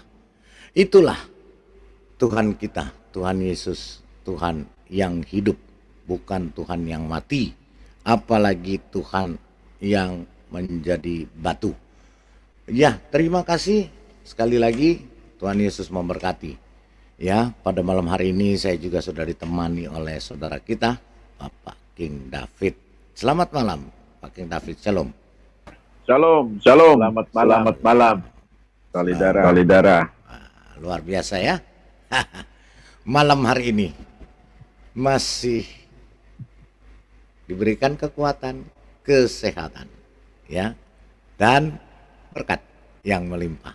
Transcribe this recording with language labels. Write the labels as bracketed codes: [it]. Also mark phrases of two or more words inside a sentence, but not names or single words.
[id] Itulah Tuhan kita, Tuhan Yesus, Tuhan yang hidup, bukan Tuhan yang mati, apalagi Tuhan yang menjadi batu. Ya, terima kasih sekali lagi, Tuhan Yesus memberkati. Ya, pada malam hari ini saya juga sudah ditemani oleh saudara kita, Bapak King David. Selamat malam, Pak King David. Shalom. Shalom. Shalom. Selamat malam. Selamat malam. Salidara. Luar biasa, ya. Malam hari ini masih diberikan kekuatan, kesehatan, ya, dan berkat yang melimpah.